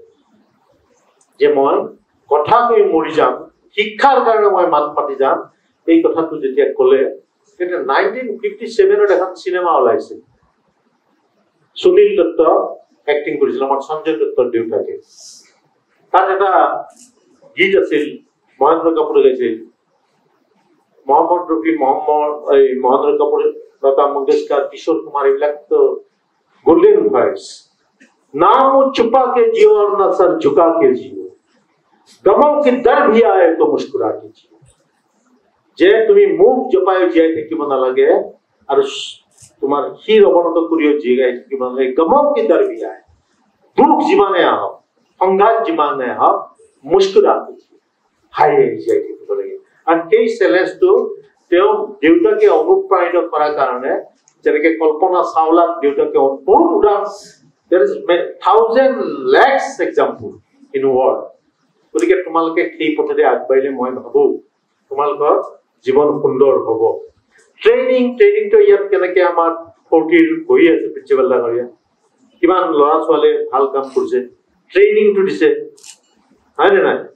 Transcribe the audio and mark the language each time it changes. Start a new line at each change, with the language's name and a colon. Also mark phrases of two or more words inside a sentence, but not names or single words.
Assamese: যে মই কথা কৈ মৰি যাম শিক্ষাৰ কাৰণে মই মাত মাতি যাম এই কথাটো যেতিয়া ক'লে তেতিয়া 1957ত এখন চিনেমা ওলাইছিল সুনীল দত্ত এক্টিং কৰিছিল আমাৰ সঞ্জয় দত্তৰ দেউতাকে তাত এটা গীত আছিল মহেন্দ্ৰ কাপুৰে গাইছিল মোহাম্মদ ৰফি মহেন্দ্ৰ কাপুৰ লতা মংগেশকাৰ কিশোৰ কুমাৰ এইবিলাক তো
English: golden voice
Hindi: ना मुंह छुपा के जियो और ना सर झुका के जियो गमों के दर भी आए तो मुस्कुरा के जियो जे तुम्हें मुख जपाए जियाई
Assamese: থাকিব নালাগে আৰু তোমাৰ শিৰ অৱনত কৰিও জিয়াই থাকিব নালাগে
Hindi: गमों के दर भी आए
Assamese: দুখ যিমানে আহক সংঘাত যিমানে আহক
Hindi: मुस्कुरा के जियो
Assamese: হাই জিয়াই থাকিব লাগে আৰু এই চেলেঞ্জটো তেওঁ দেউতাকে অনুপ্ৰাণিত কৰাৰ কাৰণে যেনেকে কল্পনা চাওলাক দেউতাকে অনুপ্ৰাণিত
English: There is 1,000 lakhs example in world.
Assamese: গতিকে তোমালোকে এই পথতে আগবাঢ়িলে মই ভাবো তোমালোকৰ জীৱন সুন্দৰ হ'ব ট্ৰেইনিংটো ইয়াত কেনেকে আমাৰ 40 হৈ আছে প্ৰিন্সিপাল ডাঙৰীয়া কিমান ল'ৰা ছোৱালীয়ে ভাল কাম কৰিছে ট্ৰেইনিংটো দিছে হয়নে নাই